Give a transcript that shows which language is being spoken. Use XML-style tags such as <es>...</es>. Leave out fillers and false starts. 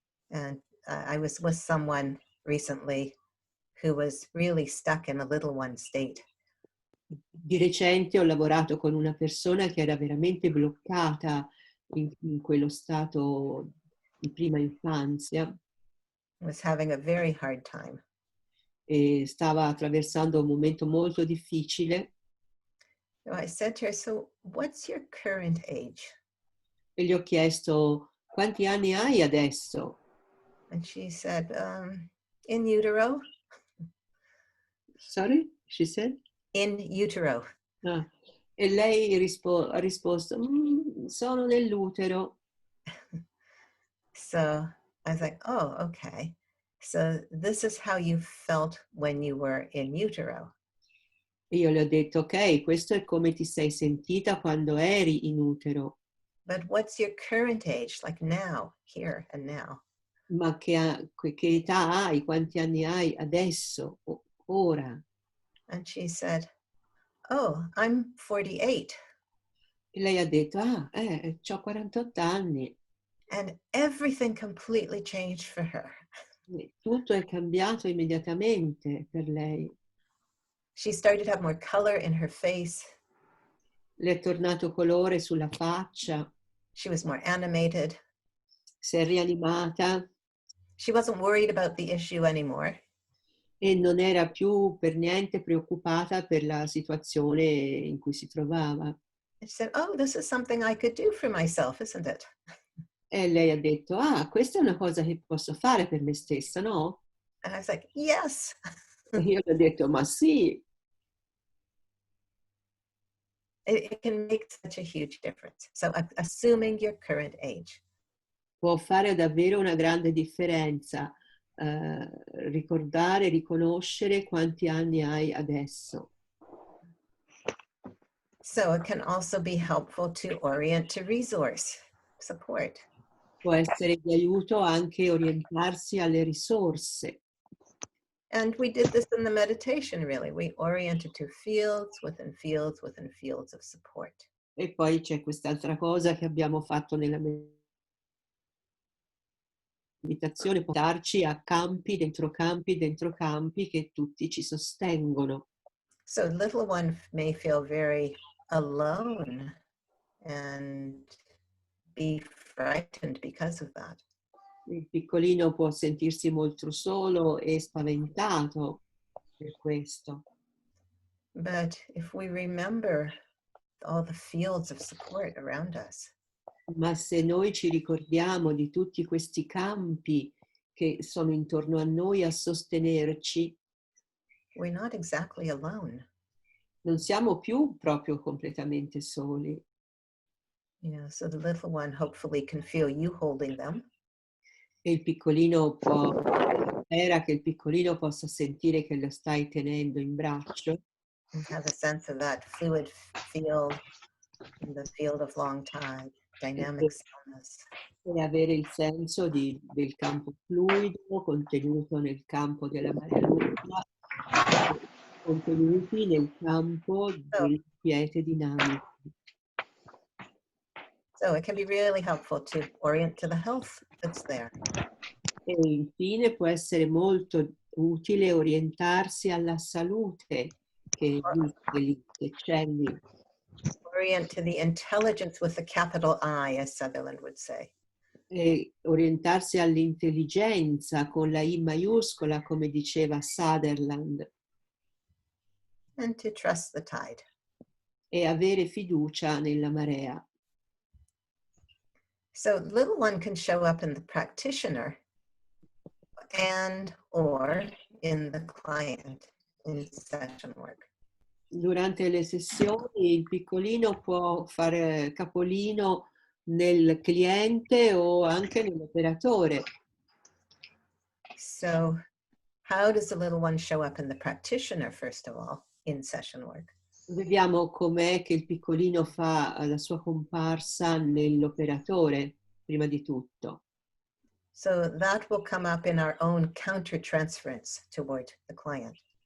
<en>And I was with someone recently who was really stuck in a little one state.</en> <it>Di recente ho lavorato con una persona che era veramente bloccata in quello stato di prima infanzia</it> <en>Was having a very hard time.</en> <it>e stava attraversando un momento molto difficile</it> <en>So I said to her, "So what's your current age?"</en> <it>e gli ho chiesto quanti anni hai adesso?</it> <en>And she said, "In utero." Sorry, she said? In utero. Ah.</en> <it>E lei ha risposto, sono nell'utero.</it> <en>So I was like, "Oh, okay. So this is how you felt when you were in utero."</en> <it>E io le ho detto, ok, questo è come ti sei sentita quando eri in utero,</it> <en>But what's your current age, like now, here and now?</en> <it>ma che età hai, quanti anni hai adesso, ora?</it> <en>And she said, "Oh, I'm 48."</en> <it>E lei ha detto, ho 48 anni.</it> <en>And everything completely changed for her.</en> <it>E tutto è cambiato immediatamente per lei.</it> <en>She started to have more color in her face.</en> <it>Le è tornato colore sulla faccia,</it> <en>She was more animated.</en> <it>si è rianimata</it> <en>She wasn't worried about the issue anymore.</en> <it>e non era più per niente preoccupata per la situazione in cui si trovava.</it> <en>And she said, "Oh, this is something I could do for myself, isn't it?"</en> <it>E lei ha detto, questa è una cosa che posso fare per me stessa, no?</it> <en>And I was like, "Yes."</en> <it>E io le ho detto, ma sì,</it> <en>It can make such a huge difference. So assuming your current age.</en> <it>può fare davvero una grande differenza ricordare, riconoscere quanti anni hai adesso.</it> <en>So it can also be helpful to orient to resource support.</en> <it>Può essere di aiuto anche orientarsi alle risorse.</it> <en>And we did this in the meditation, really. We oriented to fields within fields within fields of support.</en> <it>E poi c'è quest'altra cosa che abbiamo fatto nella meditazione, portarci a campi dentro campi che tutti ci sostengono.</it> <en>So little one may feel very alone and be frightened because of that.</en> <it>Il piccolino può sentirsi molto solo e spaventato per questo.</it> <en>But if we remember all the fields of support around us,</en> <it>Ma se noi ci ricordiamo di tutti questi campi che sono intorno a noi a sostenerci,</it> <en>we're not exactly alone.</en> <it>non siamo più proprio completamente soli.</it> <en>You know, so the little one hopefully can feel you holding them.</en> <it>E il piccolino può primavera che il piccolino possa sentire che lo stai tenendo in braccio</it> <en>and have a sense of that fluid field in the field of long tide, dynamic stillness.</en> <it>e avere il senso del campo fluido contenuto nel campo della marea lunga, contenuti nel campo del quiete dinamico.</it> <en>So it can be really helpful to orient to the health that's there.</en> <it>E infine può essere molto utile orientarsi alla salute che esiste lì, che c'è lì,</it> <en>Orient to the intelligence with a capital I, as Sutherland would say.</en> <it>e orientarsi all'intelligenza con la I maiuscola, come diceva Sutherland,</it> <en>And to trust the tide.</en> <it>e avere fiducia nella marea.</it> <en>So little one can show up in the practitioner and or in the client in session work.</en> <it>Durante le sessioni il piccolino può fare capolino nel cliente o anche nell'operatore.</it> <en>So how does the little one show up in the practitioner, first of all, in session work?</en> <it>Vediamo com'è che il piccolino fa la sua comparsa nell'operatore, prima di tutto.</it> <en>So that will come up in our own countertransference toward the client.</en>